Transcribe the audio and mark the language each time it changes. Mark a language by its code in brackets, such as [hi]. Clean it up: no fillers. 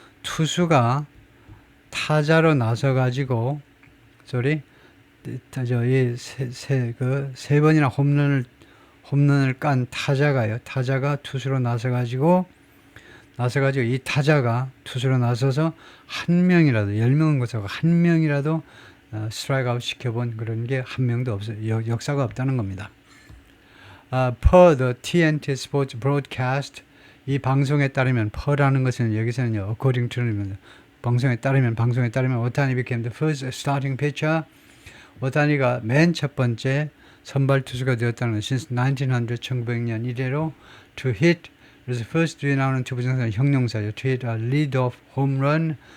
[ko] 투수가 타자로 나서 가지고 세 번이나 홈런을 깐 타자가 투수로 나서 가지고 이 타자가 투수로 나서서 한 명이라도 10명은 고사하고 한 명이라도 스트라이크 아웃 시켜본 그런 게 한 명도 없어요. 역사가 없다는 겁니다. [en] Per the TNT Sports Broadcast [ko] 이 방송에 따르면 per라는 것은 여기서는요 according to입니다. 방송에 따르면 [en] 오타니 became the first starting pitcher. [ko] 오타니가 맨 첫 번째 선발 투수가 되었다는 것. since 1900년 이래로 to hit 그래서 first 뒤에 나오는 투부정사는 형용사죠. [en] to hit a lead-off home run.